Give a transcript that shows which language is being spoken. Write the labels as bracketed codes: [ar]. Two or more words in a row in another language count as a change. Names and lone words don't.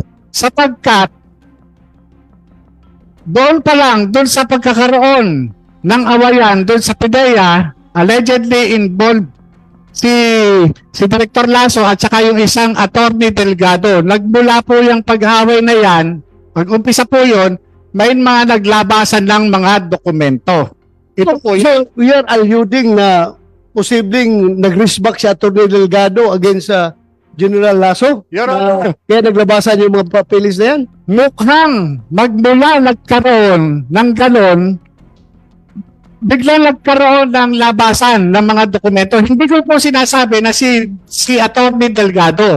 [tl] Sapagkat doon pa lang, doon sa pagkakaroon ng awayan doon sa PIDEA, allegedly involved si Director Lasso at saka yung isang Attorney Delgado. Nagmula po yung pag-away na yan, pag-umpisa po yun, may mga naglabasan ng mga dokumento. Ito po [en] So, we are alluding [tl] na posibleng nag-riskback si Atty. Delgado against General Lasso? [en] Your Honor. [tl] Kaya naglabasan yung mga papeles na yan? Mukhang magmula nagkaroon ng ganon, biglang nagkaroon ng labasan ng mga dokumento. Hindi ko po sinasabi na si Atty. Delgado.